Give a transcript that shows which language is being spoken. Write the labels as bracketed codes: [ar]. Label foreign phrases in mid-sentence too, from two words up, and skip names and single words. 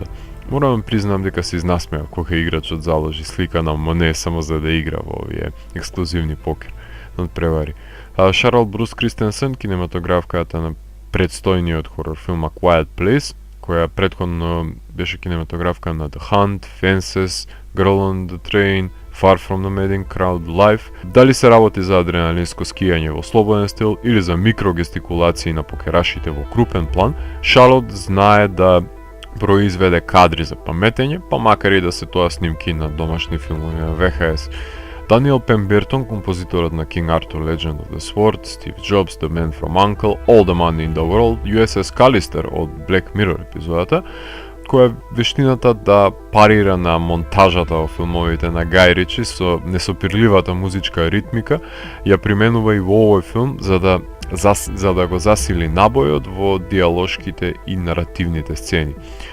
[mk] Морам признам дека се изнасмеа кога играчот заложи слика на Моне само за да игра во овие ексклузивни покер надпревари. Шарл Брус Кристенсен, кинематографката на предстојниот хорор филм A Quiet Place, која претходно беше кинематографка на The Hunt, Fences, Girl on the Train, Far From the Madding Crowd Live, дали се работи за адреналинско скијање во слободен стил или за микрогестикулации на покерашите во крупен план, Шарлот знае да произведе кадри за паметење, па макар и да се тоа снимки на домашни филмови на ВХС. Даниел Пембертон, композиторот на King Arthur Legend of the Sword, Steve Jobs, The Man from U.N.C.L.E., All the Money in the World, USS Callister од Black Mirror епизодата, која вештината да парира на монтажата во филмовите на Гај Ричи со несопирливата музичка ритмика, ја применува и во овој филм за да го засили набојот во диалошките и наративните сцени.